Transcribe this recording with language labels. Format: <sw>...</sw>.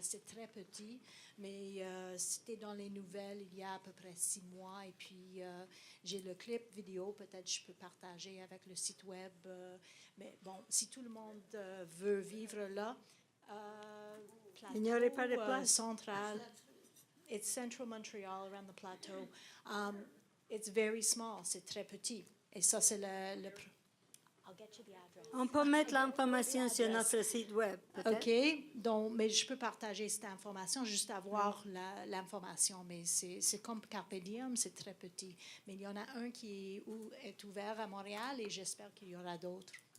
<fr>C'est très petit, mais c'était dans les nouvelles il y a à peu près 6 mois. Et puis, j'ai le clip vidéo. Peut-être je peux partager avec le site web. Mais bon, si tout le monde veut vivre là, plateau, Il n'y aurait pas de place. Central.</fr> <en>It's Central Montreal, around the plateau. It's very small,</en> <fr>c'est très petit. Et ça, c'est le</fr> <en>I'll get you the address.</en> <fr>On peut mettre l'information sur notre site web, peut-être. OK. Donc, mais je peux partager cette information, juste avoir l'information. Mais c'est comme Carpe Diem, c'est très petit. Mais il y en a un qui est ouvert à Montréal et j'espère qu'il y aura d'autres.</fr>